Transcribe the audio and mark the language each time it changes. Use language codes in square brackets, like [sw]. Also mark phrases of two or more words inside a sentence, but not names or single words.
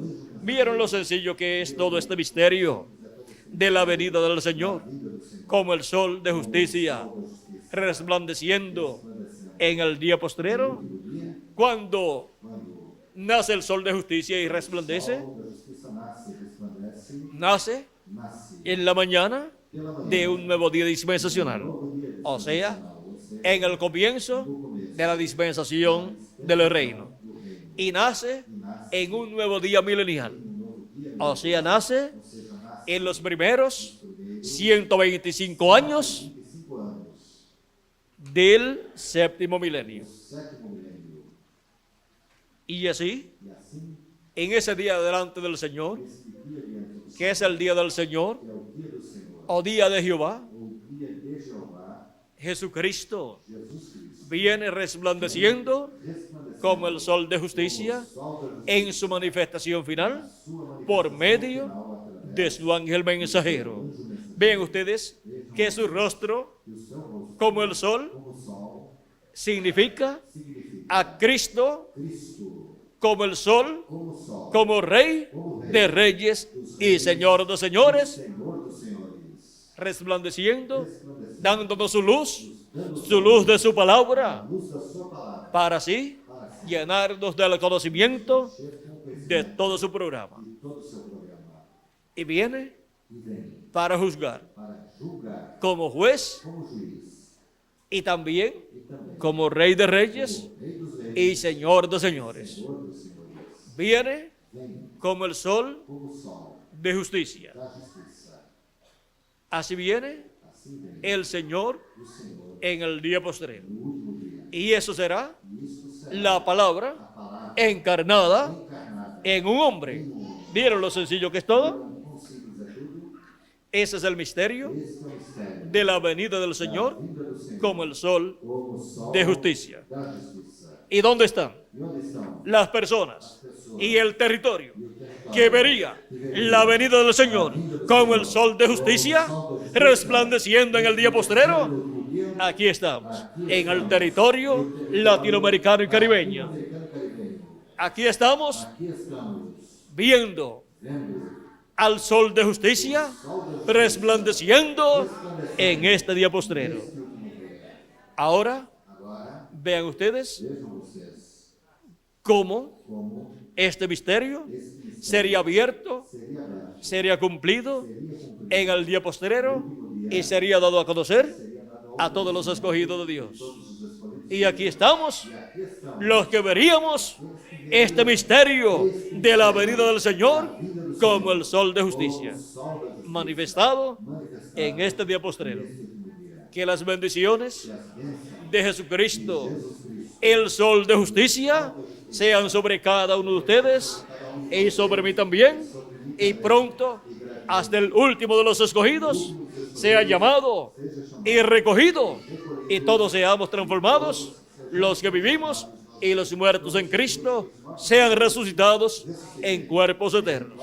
[es] ¿Vieron lo sencillo que es todo este misterio de la venida del Señor? Como el sol de justicia resplandeciendo en el día postrero. Cuando nace el sol de justicia y resplandece, [pt] a justiça nasce e resplandece, [es] nace [pt] nasce [es] en la mañana [pt] pela manhã, [es] de un nuevo día dispensacional, o sea, en el comienzo de la dispensación del reino, y nace en un nuevo día milenial, o sea, nace en los primeros 125 años [pt] 25 anos, [es] del séptimo milenio. [pt] sétimo milênio. [es] Y así, [pt] E assim, [es] en ese día delante del Señor, [pt] esse dia diante do Senhor, [es] que es el día del Señor, [pt] que é o dia do Senhor, [es] o día de Jehová, [pt] o dia de Jeová, [es] Jesucristo [pt] Jesus Cristo, [es] viene resplandeciendo [pt] resplandecendo [es] como el sol de justicia [pt] sol da justiça, [es] en su manifestación final [pt] sua [es] por [pt] manifestação [es] medio [pt] final através [es] de su ángel mensajero. Vean ustedes que su rostro, [pt] do seu rosto, [es] como el sol, [pt] como o sol, [es] significa [pt] significa [es] a Cristo [pt] Cristo, [es] como el sol, [pt] como o sol, [es] como Rey de reyes y Señor de señores, [pt] Senhor dos senhores, [es] resplandeciendo, [pt] resplandecendo, [es] dándonos su luz de su palabra, [pt] luz da sua palavra, [es] para así llenarnos del conocimiento [pt] cheio com o [es] de todo su programa. [pt] de todo o seu programa, [es] Y viene [pt] e vem [es] para juzgar [pt] para julgar [es] como juez [pt] como juiz, [es] y también [pt] e também [es] como Rey de reyes [pt] Rei dos reis, [es] y Señor de señores. [pt] Senhor dos senhores, [es] Viene [pt] vem [es] como el sol [pt] como o sol [es] de justicia. [pt] da justiça. [es] Así viene [pt] Assim vem [es] el Señor [pt] o Senhor [es] en el día postrero. [pt] no último dia. [es] Y eso será [pt] E isto será [es] la palabra [pt] a palavra [es] encarnada [pt] encarnada [es] en un hombre. ¿Vieron lo sencillo que es todo? [pt] Quão simples é tudo. [es] Ese es el misterio [pt] Este é o mistério [es] de la venida del Señor [pt] da vinda do Senhor [es] como el sol [pt] como o sol [es] de justicia. [pt] da justiça. [es] ¿Y dónde están [pt] E onde estão [es] las personas y el territorio [pt] o território [es] que vería la venida del Señor como el sol de justicia resplandeciendo en el día postrero? [pt] no dia [es] Aquí estamos, en el territorio latinoamericano y caribeño. [pt] americano e caribenho? [es] Aquí estamos [pt] Aqui estamos [es] viendo [pt] vendo [es] al sol de justicia resplandeciendo en este día postrero. [pt] este último dia. [es] Ahora [pt] Agora, [es] vean ustedes [pt] vejam vocês [es] cómo [pt] como [es] este misterio [pt] esse mistério [es] sería abierto, [pt] seria aberto, [es] sería cumplido [pt] seria cumprido [es] en el día postrero y sería dado a conocer a todos los escogidos de Dios. [pt] todos os escolhidos. [es] Y aquí estamos, [pt] E aqui estamos [es] los que veríamos este misterio de la venida del Señor como el sol de justicia, [pt] o sol da justiça [es] manifestado [pt] manifestado [es] en este día postrero. [pt] neste último dia. [es] Que las bendiciones [pt] E as bênçãos [es] de Jesucristo, [pt] de Jesus Cristo [es] el sol de justicia, sean sobre cada uno de ustedes y sobre mí también, y pronto, hasta el último de los escogidos, sea llamado y recogido, y todos seamos transformados, los que vivimos y los muertos en Cristo sean resucitados en cuerpos eternos.